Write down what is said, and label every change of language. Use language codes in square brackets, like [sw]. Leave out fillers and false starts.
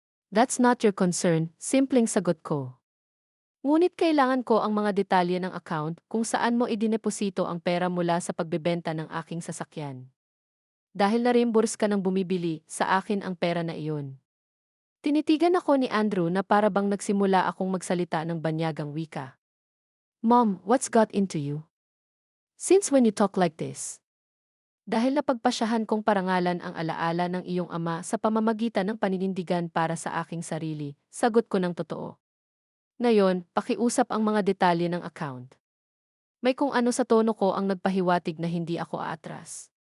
[en] That's not your concern, [tl] simpleng sagot ko. Ngunit kailangan ko ang mga detalye ng account kung saan mo idineposito ang pera mula sa pagbebenta ng aking sasakyan. Dahil na-reimburse ka ng bumibili, sa akin ang pera na iyon. Tinitigan ako ni Andrew na para bang nagsimula akong magsalita ng banyagang wika. [en] Mom, what's got into you? Since when you talk like this? [tl] Dahil napagpasyahan kong parangalan ang alaala ng iyong ama sa pamamagitan ng paninindigan para sa aking sarili, sagot ko ng totoo. Ngayon, pakiusap ang mga detalye ng account. May kung ano sa tono ko ang nagpahiwatig na hindi ako aatras.